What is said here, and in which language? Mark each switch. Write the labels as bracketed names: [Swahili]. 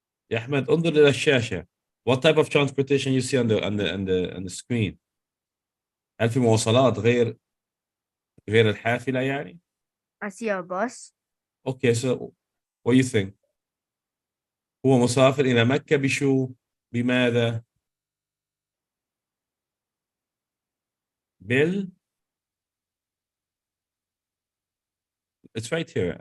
[Arabic] يا أحمد انظر إلى الشاشة. [English] What type of transportation you see on the screen? [Arabic] هل في مواصلات غير الحافلة يعني؟ [English] I see a bus. Okay, so what do you think? [Arabic] هو مسافر إلى مكة بشو؟ بماذا؟ [English] It's right here.